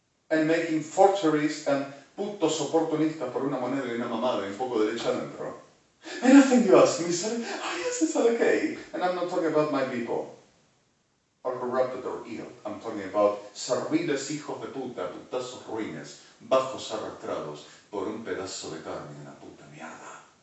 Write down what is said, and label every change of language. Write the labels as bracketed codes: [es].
[en] And making forgeries and [es] putos oportunistas por una moneda y una mamada y un poco de leche adentro. [en] And I think you ask me, say, oh yes, it's all okay. And I'm not talking about my people. Or corrupted or ill. I'm talking about [es] serviles hijos de puta, putazos ruines, bajos arrastrados por un pedazo de carne y una puta mierda.